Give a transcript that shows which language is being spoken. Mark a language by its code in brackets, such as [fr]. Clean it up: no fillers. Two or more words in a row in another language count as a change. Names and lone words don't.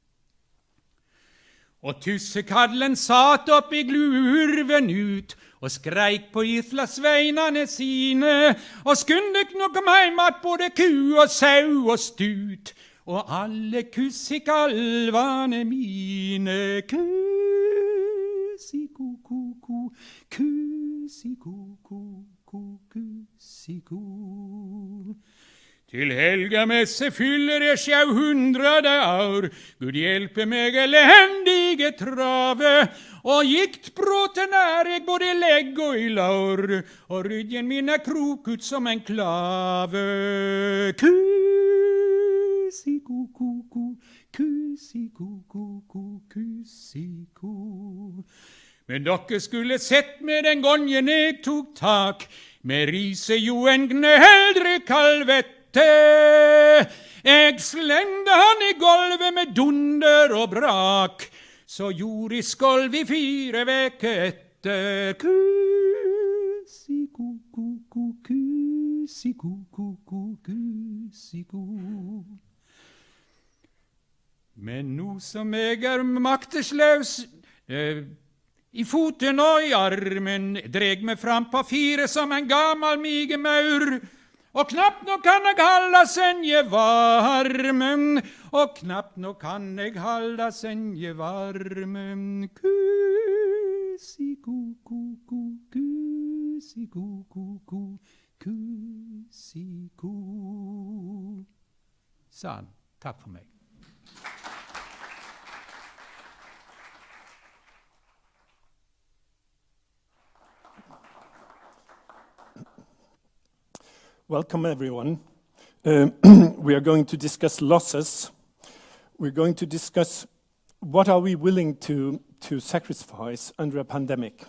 [no] Og tussekallen satt opp i glurven ut, og skreik på islasveinane sine, og skundek nok om heimat både ku og sau og stut, og alle kussikalvane mine. Kusi-ku-ku-ku, kusi-ku-ku-ku, kusi-ku. Til helgamesse fyller jeg 700 år, Gud hjelpe meg elendige trave, og giktbråten er jeg både i legg og i lår, og ryggen min er krokut som en klave. Kusi-ku-ku-ku, kusi-ku-ku-ku, kusi-ku. Men dere skulle sett med den gangen jeg tok tak, med rise jo en gneldre kalvette. Jeg slengde han i gulvet med dunder og brak, så gjorde i skolv i 4 veker etter. Kusi-ku-ku-ku, kusi-ku-ku-ku, kusi-ku. Men nå som jeg er maktesløs, i foten og i armen, dreg meg fram på 4 som en gammel migemaur, og knapt nå kan jeg halda senje varmen, og knapt nå kan jeg halda senje varmen. Kusi-ku-ku-ku, kusi-ku-ku-ku, kusi-ku. Sånn, takk for meg. [en] Welcome, everyone. We are going to discuss losses. We're going to discuss what are we willing to sacrifice under a pandemic.